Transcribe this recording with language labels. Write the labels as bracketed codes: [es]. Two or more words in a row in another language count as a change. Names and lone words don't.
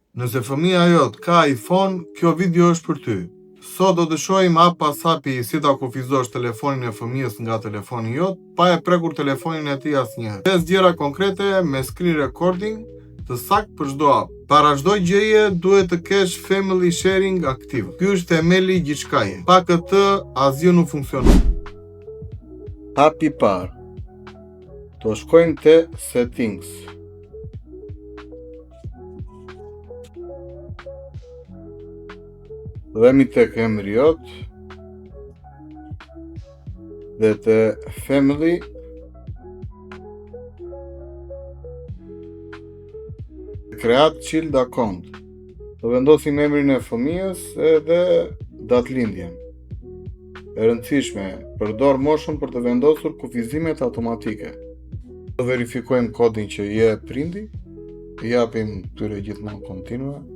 [sq] Nëse fëmia jot ka iPhone, kjo video është për ty. Sot do të shohim hap pas hapi si ta kufizosh telefonin e fëmijës nga telefoni jot, pa e prekur telefonin e tij asnjëherë. 5 gjëra konkrete me [en] screen recording [sq] të saktë për çdo hap. Para çdo gjëje duhet të kesh [en] family sharing [sq] aktiv. Ky është themeli i gjithçkaje. Pa këtë asgjë nuk funksionon. Hapi i parë. Do shkojmë te settings. Dhemi tek emri jot dhe te [en] family create child account. [sq] Do vendosim emrin e fëmijës edhe datëlindjen. E rëndësishme, përdor moshën për të vendosur kufizimet automatike. Do verifikojmë kodin që je prindi, i japim këtyre gjithmonë kontinua.